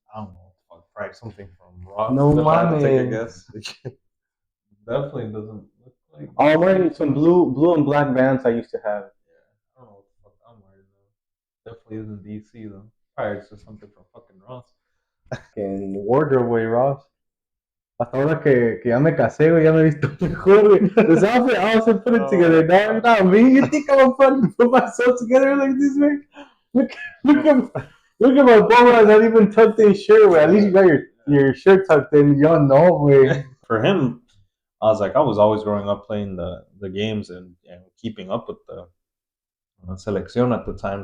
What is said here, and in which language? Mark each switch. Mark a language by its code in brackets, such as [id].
[en] I don't know, probably something from Ross. [es] No [en] If I had to take a [es] mames. [en] guess, definitely doesn't look like. Oh, I'm wearing some blue and black Vans I used to have. Yeah, I don't know what the fuck I'm wearing though. Definitely isn't DC though. Probably it's just something from fucking Ross. [es] En wardrobe, güey, Ross. Hasta ahora que ya me casé, güey, ya me he visto mejor, güey. [en] This outfit, I also put it together. No, not me. You think I'm fucking put myself together like this, man? Look, look at, look at my bum. Not even tucked in shirt, güey. At least you got your shirt tucked in. You don't know, güey. For him, I was like, I was always growing up playing the games and keeping up with the selección at the time.